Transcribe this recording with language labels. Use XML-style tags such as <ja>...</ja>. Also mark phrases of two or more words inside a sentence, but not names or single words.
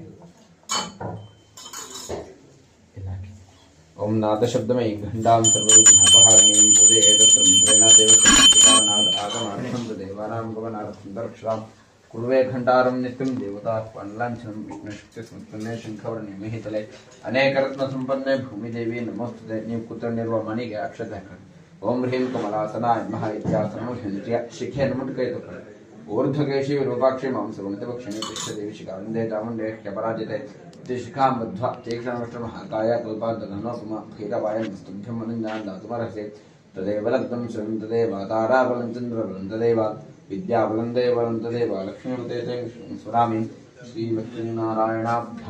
<sa>ओम नाद शब्दमय घंटां सर्वविघ्नोपहारिणीं पूजयेत् तन्त्रेण देवस्य कारणात् आगमार्थं देवानां गमनार्थं दर्शनां कुर्वे घण्टारं नित्यं देवता पाण्डलाञ्छनं विष्णुशक्तिसंपन्ने शङ्खवर्णिमहितले अनेकरत्नसम्पन्ने भूमिदेवी नमोस्तुते</sa> <kn>ನೀವು ಕೂತ್ಕೊಂಡಿರುವ ಮನೆಗೆ ಅಕ್ಷತೆ ಹಾಕಿ</kn> <sa>ಓಂ ಹ್ರೀಂ ಕಮಲಾಸನಾಯ ನಮಃ ಇತ್ಯಾಸನಂ</sa> <kn>ಹಿಂತ್ಯ ಶಿಖೆ ನಮುಟ್ಕೈ ತಪ್ಪಿ</kn> <sa>ऊर्ध्वकेशी विरूपाक्षी मांसगुणितपक्षिणी पृष्ठदेवी शिखावन्दे चामुण्डे ह्यपराजिते शिखां बद्ध्वा तीक्ष्णमष्टमहाकाय कल्पान्तगणोपमा भैरवायं स्तुभ्यं मनञ्जान् दातुमर्हसे तदेव लब्धं शरणं तदेव ताराबलं चन्द्रबलं तदेव विद्याबलं देवबलं तदेव लक्ष्मीपते ते स्मरामि श्रीलक्ष्मीनारायणाभ्यां</sa>